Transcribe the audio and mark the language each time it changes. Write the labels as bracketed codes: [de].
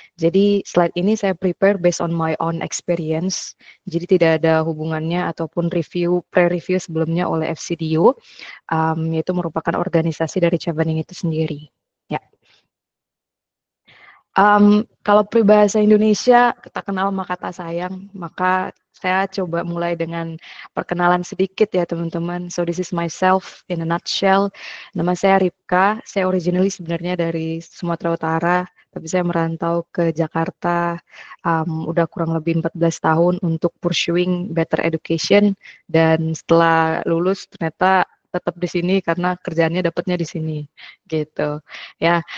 [id] Jadi slide ini saya prepare [en] based on my own experience, [id] jadi tidak ada hubungannya ataupun pre-review sebelumnya oleh FCDU, yaitu merupakan organisasi dari Chevening itu sendiri. Ya. Kalau peribahasa Indonesia, tak kenal maka tak sayang, maka saya coba mulai dengan perkenalan sedikit ya teman-teman. [en] So this is myself in a nutshell. [id] Nama saya Ripka, saya originally sebenarnya dari Sumatera Utara, tapi saya merantau ke Jakarta udah kurang lebih 14 tahun untuk [en] pursuing better education, [id] dan setelah lulus ternyata tetap di sini karena kerjaannya dapatnya di sini gitu ya.